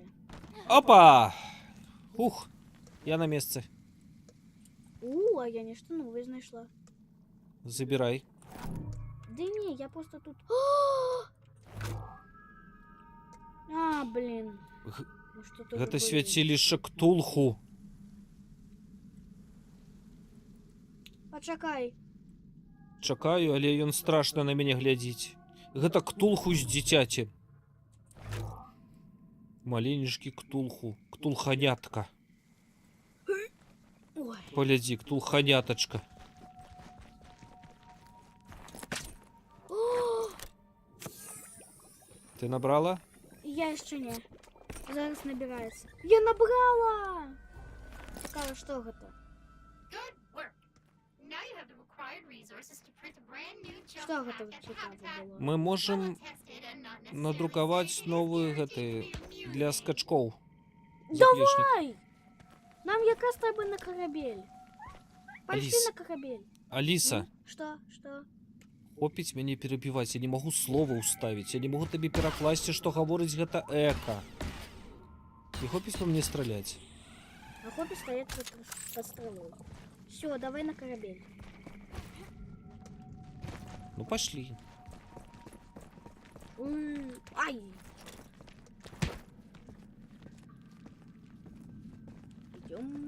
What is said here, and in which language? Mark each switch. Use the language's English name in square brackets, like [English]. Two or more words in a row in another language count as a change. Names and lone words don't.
[Russian] Опа! Ух, я на месте. А я нечто новое знайшла. Забирай. Да не, я просто тут... А, блин. Г- Ну, что-то [Belarusian] Гэта уже свяцілішча Ктулху. Почакай. Чакаю, але ён страшна на мяне глядзіць. Гэта Ктулху з дзіцяці. Маленечкі Ктулху. Ктулханятка. Ой. Паглядзі, Ктулханятачка. Ты набрала? [Russian] Я еще не. Зараз набирается. Я набрала! [Belarusian] Цікаво, [Russian] что это? [English] Good work. Now you have the required resources to print a brand new jump [Russian] Что [English] pack [Russian] это [English] and [Belarusian] цікаво [English] habitat. [Russian] было? Мы можем [English] Well-tested and not necessarily [Belarusian] надрукаваць [English] safe in [Russian] новые [English] its [Belarusian] гэты [English] purity [Belarusian] для [English] immunity. [Belarusian] скачкоў. [Russian] Давай! [Belarusian] Нам якраз треба на корабель. [Russian] Пошли Алис. [Belarusian] на корабель. [Russian] Алиса, Что? Что? [Belarusian] хопіць мяне перабіваць, я не магу слова ўставіць, я не магу табе перакласці, што гаворыць гэта эка. І хопіць па мне страляць. [Russian] А хобби стоит под стрелой. Все, давай на корабель. Ну пошли. Ай! Идем.